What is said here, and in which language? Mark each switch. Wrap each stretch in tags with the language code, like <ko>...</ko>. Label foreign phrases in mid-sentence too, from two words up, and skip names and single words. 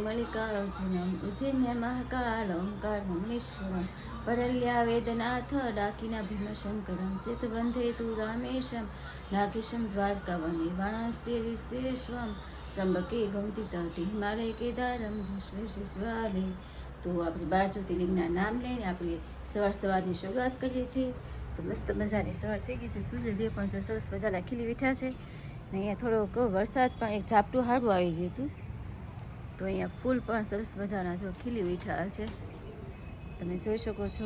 <sa>मल्लिकार्जुनम् उज्जैन्य महाकालोङ्कारमुनीश्वरं परल्या वेदनाथ डाकिना भीमशङ्करं सेतुबन्धे तु रामेशं नागेशं द्वारकावने वाराणस्य विश्वेश्वरं त्र्यंबके गोमती तटे हिमालय केदारम વિશ્વેશ્વરાલય।</sa> <gu>તો આપણે 12 જ્યોતિર્લિંગના નામ લઈને આપણે સવારની શરૂઆત કરીએ છીએ। તો મસ્ત મજાની સવાર થઈ ગઈ છે, સૂર્યદેવ પણ જો સરસ મજાના ખીલી ઉઠ્યા છે ને અહીંયા થોડોક વરસાદ પણ એક ઝાપટું સારું આવી ગયું હતું। તો અહીંયા ફૂલ પણ સરસ મજાના જો ખીલી ઉઠ્યા છે, તમે જોઈ શકો છો।</gu>